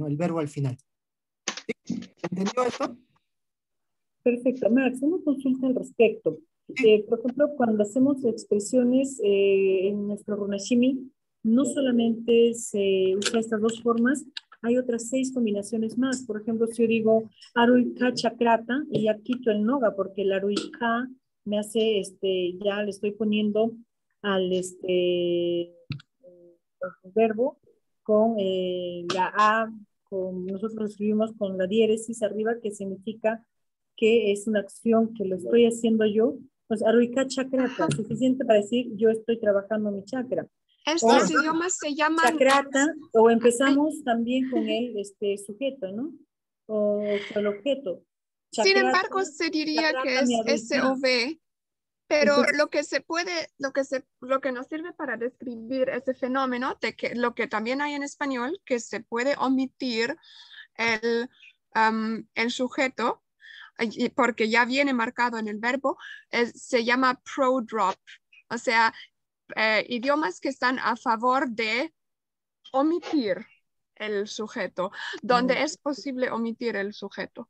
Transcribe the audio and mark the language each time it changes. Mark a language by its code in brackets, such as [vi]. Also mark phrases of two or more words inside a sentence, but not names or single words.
[es] El verbo al final. ¿Sí? ¿Entendió esto? Perfecto. Max, una consulta al respecto. Por ejemplo, cuando hacemos expresiones en nuestro runashimi, no solamente se usa estas dos formas, hay otras 6 combinaciones más. Por ejemplo, si yo digo [qu] aruika chakrata, [es] y ya quito el noga, porque el aruika me hace, ya le estoy poniendo al verbo con la A, nosotros lo escribimos con la diéresis arriba, que significa que es una acción que lo estoy haciendo yo. [qu] Pues aruika chakrata, [es] suficiente para decir yo estoy trabajando mi chakra. Estos idiomas se llaman... Chakrata, o empezamos también con el sujeto, ¿no? O con el objeto. Sin Chakrata, embargo, se diría chakrata que es mi aruika. SOV, pero Entonces, lo que nos sirve para describir ese fenómeno, de que lo que también hay en español, que se puede omitir el sujeto, porque ya viene marcado en el verbo, se llama pro-drop, o sea, idiomas que están a favor de omitir el sujeto, donde es posible omitir el sujeto.